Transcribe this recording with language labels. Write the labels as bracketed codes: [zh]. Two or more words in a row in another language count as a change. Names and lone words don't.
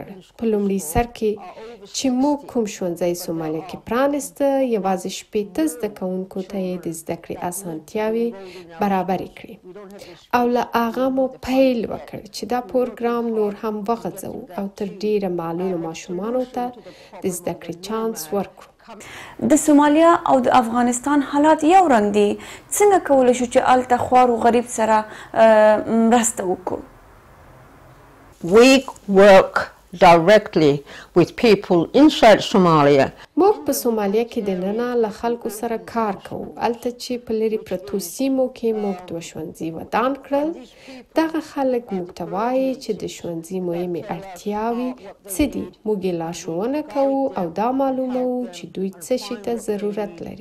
[ps] په لومړي سر کې چې موږ کوم ښوونځی سومالۍ کې پرانسته، یوازې 15 زده کوونکو ته یې د زده کړې اسانتیاوې برابرې کړې او له هغه مو پیل وکړ چې دا پروګرام نور هم وغځوو او تر ډیره معلولو ماشومانو ته د زده کړې چانس ورکړو. د سومالیا او د افغانستان حالات یو رنګ دي. څنګه کولی شو چې هلته خوار و غریب سره مرسته وکړو؟ [en] We work directly with people inside Somalia. [ps] موږ په سومالیا کې دننه له خلکو سره کار کوو. هلته چې په لرې پرتو سیمو کې موږ 2 ښوونځي ودان کړل. دغه خلک موږ ته وایي چې د ښوونځي مهمې اړتیاوې څه دي. موږ یې لارښوونه کوو او دا معلوموو چې دوی څه شي ته ضرورت لري.